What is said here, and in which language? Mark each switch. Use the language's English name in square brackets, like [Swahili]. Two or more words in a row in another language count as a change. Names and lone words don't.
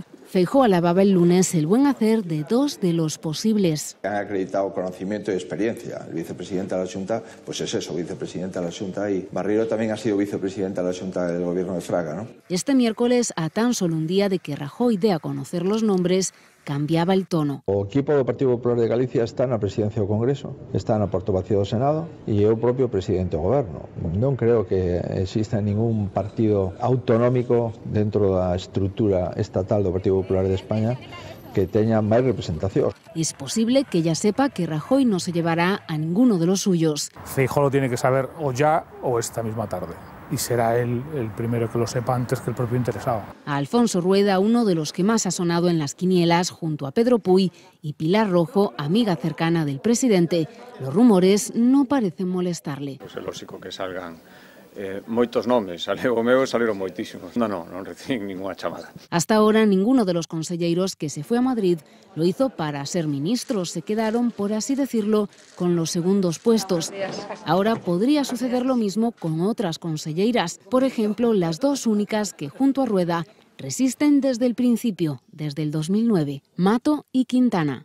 [Spanish] Feijóo alababa el lunes el buen hacer de dos de los posibles. Han acreditado conocimiento y experiencia. El vicepresidente de la Xunta, pues es eso, vicepresidente de la Xunta, y Barreiro también ha sido vicepresidente de la Xunta del gobierno de Fraga, ¿no? Este miércoles, a tan solo un día de que Rajoy dé a conocer los nombres, cambiaba el tono. [Galician] O equipo do Partido Popular de Galicia está na presidencia do Congreso, está na portavocía do Senado e é o propio presidente do Goberno. Non creo que exista ningún partido autonómico dentro da estrutura estatal do Partido Popular de España que teña máis representación. [Spanish] Es posible que ya sepa que Rajoy no se llevará a ninguno de los suyos. Feijóo lo tiene que saber o ya o esta misma tarde. Y será él el primero que lo sepa antes que el propio interesado. A Alfonso Rueda, uno de los que más ha sonado en las quinielas, junto a Pedro Puy y Pilar Rojo, amiga cercana del presidente, los rumores no parecen molestarle. [Galician] Pues é lógico que salgan moitos nomes, saleu o meu e saliron moitísimos. Non recibín ninguna chamada. [Spanish] Hasta ahora, ninguno de los conselleiros que se fue a Madrid lo hizo para ser ministros. Se quedaron, por así decirlo, con los segundos puestos. Ahora podría suceder lo mismo con otras conselleiras. Por ejemplo, las dos únicas que, junto a Rueda, resisten desde el principio, desde el 2009, Mato y Quintana.